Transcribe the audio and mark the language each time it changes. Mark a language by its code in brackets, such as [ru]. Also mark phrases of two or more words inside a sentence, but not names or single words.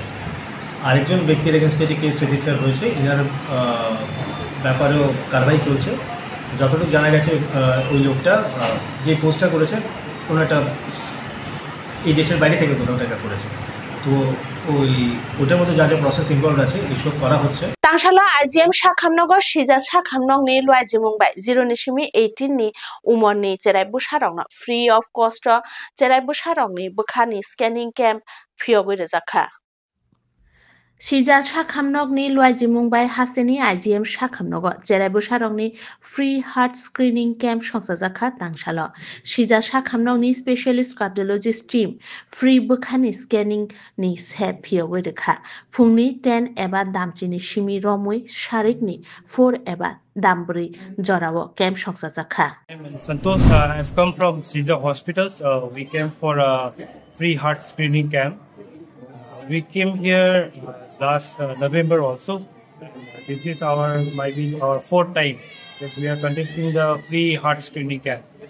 [bn] আরেকজন ব্যক্তির এগেনস্টে যে [en] case register [bn] হয়েছে ইনার ব্যাপারেও কারবাই চলছে। যতটুকু জানা গেছে ওই লোকটা যে পোস্টটা করেছে কোনো একটা এই দেশের বাইরে থেকে কোথাও টাকা করেছে, তো ওটার মধ্যে যা যা [en] process involve [bn] আছে এইসব করা হচ্ছে। [trp] Tangshala IGM Shakhamnogo Shija Shakhamnog ni Lwai Jimungbai 0-18 ni Umor ni Cherai Busharong [en] free of cost [trp] Cherai Busharong ni Bukhani [en] scanning camp [trp] Phiogoi Rezakha Shija Shakhamnog ni Lwai Jimungbai Haseni IGM Shakhamnogo Cherai Busharong ni [en] free heart screening camp [trp] Songsajaka Tangshala Shija Shakhamnog ni [en] specialist cardiologist team free [trp] Bukhani scanning ni Sep Phiogoi Rekha Phungni 10 eba damchini Shimi Romui Sharik ni 4 eba Dambri Jorawo camp Songsajaka [en] Santosh has come from Caesar Hospitals. We came for a free heart screening camp. We came here last November also. This is might be our 4th time that we are conducting the free heart screening camp.